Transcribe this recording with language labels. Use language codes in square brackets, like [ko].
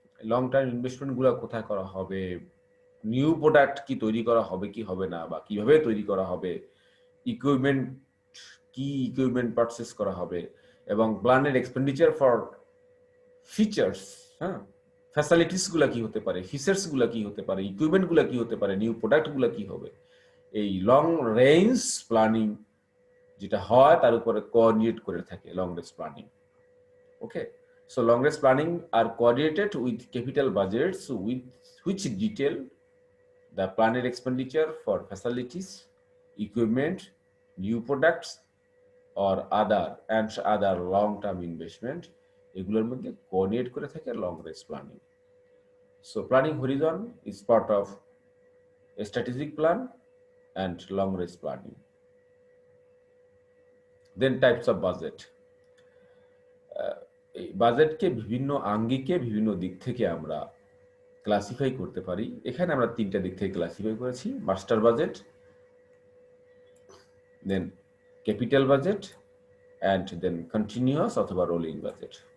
[bn] long-term investment গুলো কোথায় করা হবে, নিউ প্রোডাক্ট কি তৈরি করা হবে কি হবে না বা কিভাবে তৈরি করা হবে, ইকুইপমেন্ট কি ইকুইপমেন্ট পারচেজ করা হবে এবং [en] planned expenditure for features, [bn] হ্যাঁ, ফ্যাসিলিটিস গুলো কি হতে পারে, ফিচার্স গুলো কি হতে পারে, ইকুইপমেন্ট গুলো কি হতে পারে, নিউ প্রোডাক্ট গুলো কি হবে। এই লং রেঞ্জ প্ল্যানিং যেটা হয় তার উপরে কোঅর্ডিনেট করে থাকে long range planning. [en] okay, so long range planning are coordinated with capital budgets which detail the planned expenditure for facilities, equipment, new products or other long term investment [bn] এগুলোর মধ্যে coordinate করে থাকে long range planning. [en] So planning horizon is part of a strategic plan and long range planning. Then types of budget. [bn] এই বাজেটকে বিভিন্ন আঙ্গিকে বিভিন্ন দিক থেকে আমরা ক্লাসিফাই করতে পারি। এখানে আমরা তিনটা দিক থেকে ক্লাসিফাই করেছি: master budget, then capital budget and then continuous অথবা রোলিং বাজেট।